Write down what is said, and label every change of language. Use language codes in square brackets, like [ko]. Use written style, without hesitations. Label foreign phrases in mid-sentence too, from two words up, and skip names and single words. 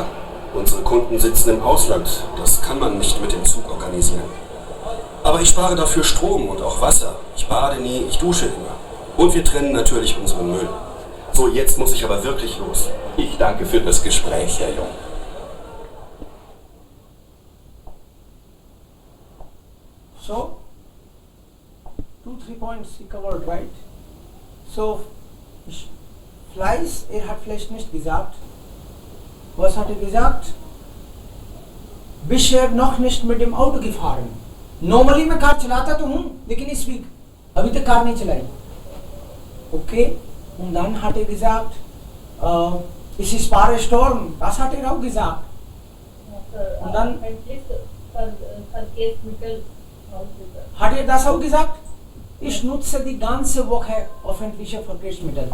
[de] Unsere Kunden sitzen im Ausland. Das kann man nicht mit dem Zug organisieren. Aber ich spare dafür Strom und auch Wasser. Ich bade nie, ich dusche immer. Und wir trennen natürlich unseren Müll. So, jetzt muss ich aber wirklich los. Ich danke für das Gespräch, Herr Jung. [en] So 2-3 points he covered, right? [de] So Fleiß, hat vielleicht nicht gesagt. Was hat gesagt? Bisher noch nicht mit dem Auto gefahren. [hi] Normally मैं कार चलाता तो हूँ, लेकिन इस वीक अभी तक कार नहीं चलाई. [de] Okay, und dann hat gesagt, ich spare Storm. Das hat auch gesagt. Und dann hat das auch gesagt? Ich nutze die ganze Woche öffentliche Verkehrsmittel.